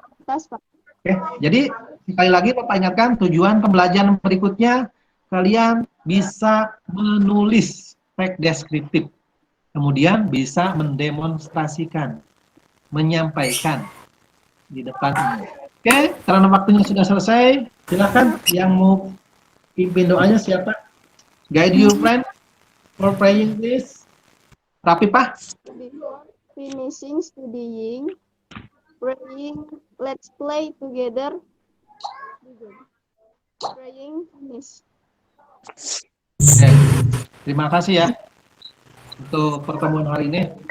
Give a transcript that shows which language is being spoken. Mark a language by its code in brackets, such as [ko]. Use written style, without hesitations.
[id] Oke, jadi sekali lagi Bapak ingatkan tujuan pembelajaran berikutnya kalian bisa menulis teks deskriptif, kemudian bisa mendemonstrasikan, menyampaikan di depan umum. Oke, karena waktunya sudah selesai, silakan yang mau pimpin doanya siapa? [en] Guide your friend for praying, please. [id] Rapi Pak. [en] Before finishing studying, praying, let's play together. Praying finish. [id] Oke, terima kasih ya untuk pertemuan hari ini.